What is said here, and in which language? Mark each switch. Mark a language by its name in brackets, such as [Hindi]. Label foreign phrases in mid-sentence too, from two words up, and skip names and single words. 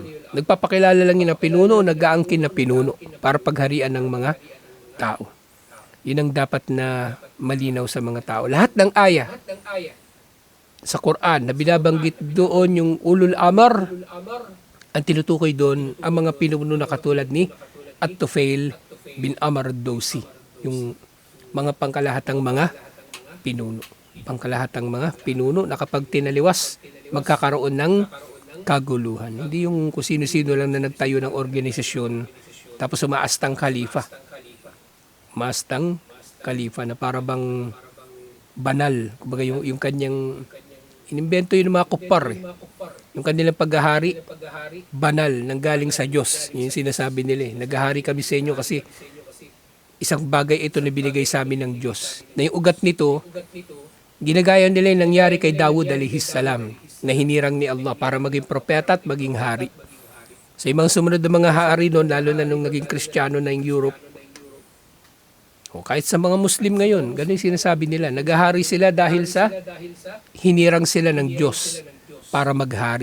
[Filipino] Nagpapakilala lang yun na pinuno, nag-aangkin na pinuno para pagharian ng mga tao. Yun ang dapat na malinaw sa mga tao. Lahat ng aya sa Quran na binabanggit doon yung [Arabic] أولو الأمر, [Filipino] ang tinutukoy doon ang mga pinuno na katulad ni At-Tufail bin Amr ad-Dawsi. Yung mga pangkalahatang mga pinuno. Pangkalahatang mga pinuno na kapag tinaliwas, magkakaroon ng kaguluhan. Hindi yung kung sino-sino lang na nagtayo ng organisasyon tapos umaastang khalifa. Umaastang khalifa na para bang banal. Kumbaga yung kanyang inimbento yung mga kupar eh. Yung kanilang paghahari, banal, nanggaling sa Diyos. Yung sinasabi nila eh. Naghahari kami sa inyo kasi isang bagay ito na binigay sa amin ng Diyos. Na yung ugat nito, ginagaya nila yung nangyari kay Dawud [Arabic] عليه السلام [Filipino] na hinirang ni Allah para maging propeta at maging hari. Sa mga sumunod na mga hari noon, lalo na nung naging Kristiyano na yung Europe, o kahit sa mga Muslim ngayon, ganun yung sinasabi nila, naghahari sila dahil sa hinirang sila ng Diyos para maghari.